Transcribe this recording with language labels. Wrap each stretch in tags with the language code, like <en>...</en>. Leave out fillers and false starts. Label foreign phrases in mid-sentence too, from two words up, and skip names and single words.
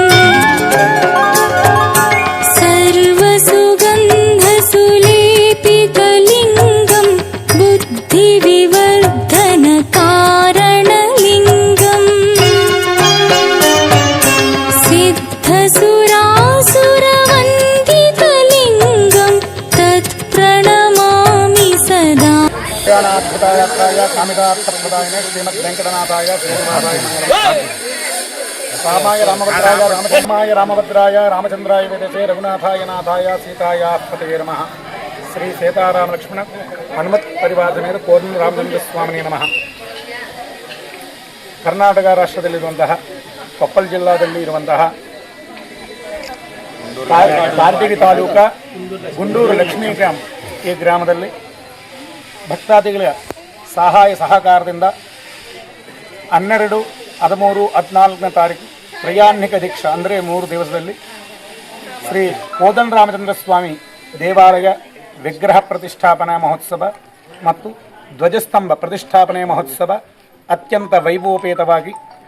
<sa>सर्वसुगन्धसुलेपितलिङ्गं बुद्धिविवर्धनकारणलिङ्गम् सिद्धसुरासुरवन्दितलिङ्गं तत्प्रणमामि सदा ज्ञानाद्भुताय कामितार्थप्रदायिने श्रीमद्वेङ्कटनाथाय श्रीनिवासाय मंगलम्। रामाय रामभद्राय रामचन्द्राय रामभद्राय रामचन्द्राय वेदसे रघुनाथाय नाथाय सीताय पतये नमः।</sa> <kn>ಶ್ರೀ ಸೀತಾರಾಮ ಲಕ್ಷ್ಮಣ ಹನುಮತ್ ಪರಿವಾರದಮೇಲೆ ಕೋರ್ನ ರಾಮಚಂದ್ರ ಸ್ವಾಮಿಗೆ ನಮಃ. ಕರ್ನಾಟಕ ರಾಷ್ಟ್ರದಲ್ಲಿರುವಂತಹ ಕೊಪ್ಪಳ ಜಿಲ್ಲಾದಲ್ಲಿ ಇರುವಂತಹ ಕಾರ್ತಿಗಿ ತಾಲೂಕ ಗುಂಡೂರು ಲಕ್ಷ್ಮೀ ಗ್ರಾಮ ಈ ಗ್ರಾಮದಲ್ಲಿ ಭಕ್ತಾದಿಗಳ ಸಹಾಯ ಸಹಕಾರದಿಂದ 12, 13, 14ನೇ ತಾರೀಕು ಪ್ರಯಾಣಿಕ ದೀಕ್ಷಾ ಅಂದರೆ 3 ದಿವಸದಲ್ಲಿ ಶ್ರೀ ಕೋದಂಡ ರಾಮಚಂದ್ರ ಸ್ವಾಮಿ ದೇವಾಲಯ ವಿಗ್ರಹ ಪ್ರತಿಷ್ಠಾಪನಾ ಮಹೋತ್ಸವ ಮತ್ತು ಧ್ವಜಸ್ತಂಭ ಪ್ರತಿಷ್ಠಾಪನೆ ಮಹೋತ್ಸವ ಅತ್ಯಂತ ವೈಭವೋಪೇತವಾಗಿ</kn>